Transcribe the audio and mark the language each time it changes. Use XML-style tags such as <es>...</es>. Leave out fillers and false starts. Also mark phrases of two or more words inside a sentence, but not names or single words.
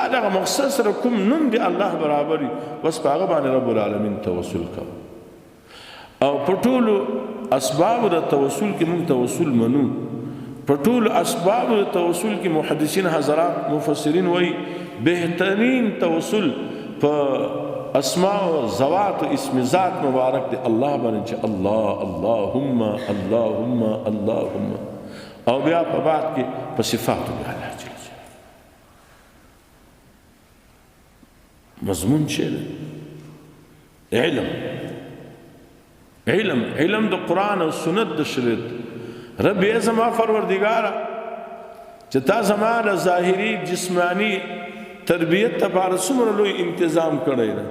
<ps>دغه مقصد سره کوم نوم دی الله برابر وي بس په هغه باندې</ps> <ar>رب العالمین</ar> <ps>توسل کوه او په ټولو اسباب د توسل کې موږ توسل منو په ټولو اسباب د توسل کې محدثین حضرات مفسرین وایي بهترین توسل په اسماء و ذوات و اسم ذات مبارک دی الله باندې چې الله</ps> <ar>اللهم اللهم اللهم</ar> <ps>او بیا په بعد کې په صفاتو دی الله</ps> <ar>جل جلاله</ar> <ps>مضمون چې علم د قرآن او سنت د شریعت. رب ای زما پروردګاره چې تا زما د ظاهري جسمانی تربیت لپاره څومره لوی تنظیم کړی دی.</ps>